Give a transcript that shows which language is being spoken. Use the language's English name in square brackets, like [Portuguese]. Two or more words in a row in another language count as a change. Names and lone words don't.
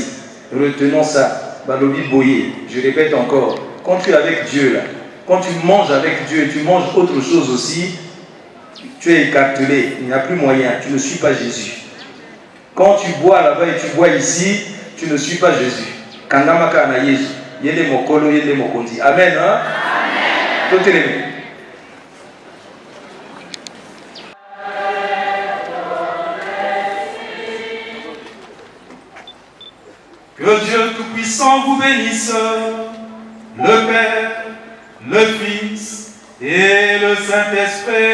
[French] Retenons ça. [Lingala] Balobi Boye. [French] Je répète encore. Quand tu es avec Dieu là, quand tu manges avec Dieu et tu manges autre chose aussi, tu es écartelé. Il n'y a plus moyen. Tu ne suis pas Jésus. Quand tu bois là-bas et tu bois ici, tu ne suis pas Jésus. [Lingala] Kangamaka na Yesu. Yende mokolo, yende mokondi. [French] Amen. Hein? Amen. Que Dieu Tout-Puissant vous bénisse, le Père, le Fils et le Saint-Esprit.